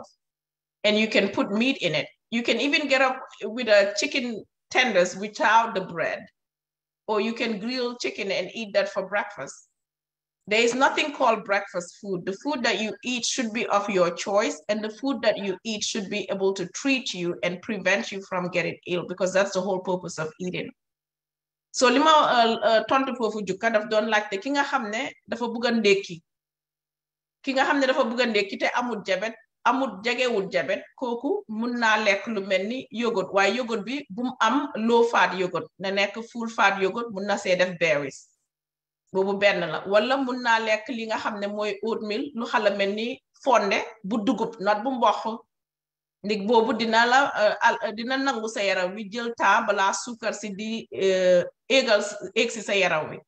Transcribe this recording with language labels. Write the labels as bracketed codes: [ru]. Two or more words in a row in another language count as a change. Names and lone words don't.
[en] And you can put meat in it. You can even get up with a chicken tenders without the bread, or you can grill chicken and eat that for breakfast. There is nothing called breakfast food. The food that you eat should be of your choice, and the food that you eat should be able to treat you and prevent you from getting ill, because that's the whole purpose of eating. [wo] So lima tontu fofu jukka daf don laajte ki nga xamne dafa bëgg ndékki, ki nga xamne dafa bëgg ndékki te amul jabet, amul jegewul jabet, kooku mun naa lekk lu mel ni yogurt, waaye yogurt bi bu am [en] low fat yogurt, [wo] na nekk [en] full fat yogurt, [wo] mun na see def berries. Boobu benn la. Wala mun naa lekk li nga xam ne mooy oatmeal, lu xala mel ni fonde bu dugub, not bu mboq. Ndig boobu dina nangu sa yaram wi jël temps balaa suukar si di éeg si sa yaram wi.